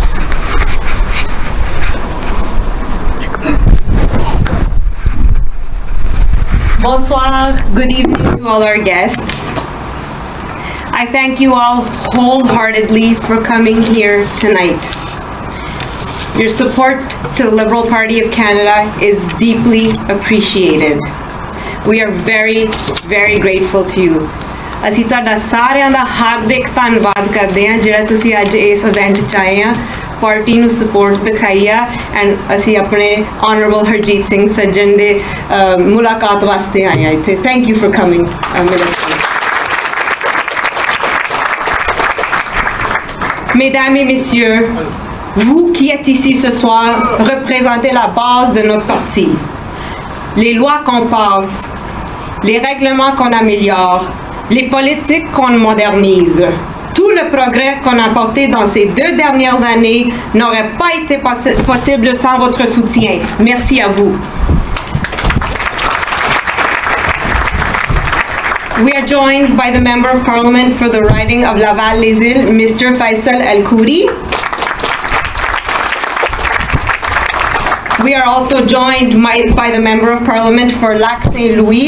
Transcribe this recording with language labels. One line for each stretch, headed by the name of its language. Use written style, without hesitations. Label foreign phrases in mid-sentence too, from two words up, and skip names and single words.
English: Bonsoir, good evening to all our guests. I thank you all wholeheartedly for coming here tonight. Your support to the Liberal Party of Canada is deeply appreciated. We are very, very grateful to you.
Punjabi: ਅਸੀਂ ਤੁਹਾਡਾ ਸਾਰਿਆਂ ਦਾ ਹਾਰਦਿਕ ਧੰਨਵਾਦ ਕਰਦੇ ਹਾਂ ਜਿਹੜਾ ਤੁਸੀਂ ਅੱਜ ਇਸ ਇਵੈਂਟ 'ਚ ਆਏ ਆ ਪਾਰਟੀ ਨੂੰ ਸਪੋਰਟ ਦਿਖਾਈ ਆ ਐਂਡ ਅਸੀਂ ਆਪਣੇ ਆਨਰੇਬਲ ਹਰਜੀਤ ਸਿੰਘ ਸੱਜਣ ਦੇ ਮੁਲਾਕਾਤ ਵਾਸਤੇ ਆਏ ਆ ਇੱਥੇ
English: thank you for coming minister
French: Mesdames et messieurs, vous qui êtes ici ce soir représentez la base de notre parti. Les lois qu'on passe, les règlements qu'on améliore, les politiques qu'on modernise, tout le progrès qu'on a apporté dans ces 2 dernières années n'aurait pas été possible sans votre soutien. Merci à vous.
English: We are joined by the Member of Parliament for the riding of Laval-les-Îles, Mr. Faisal Al-Khouri. We are also joined by the Member of Parliament for Lac Saint-Louis.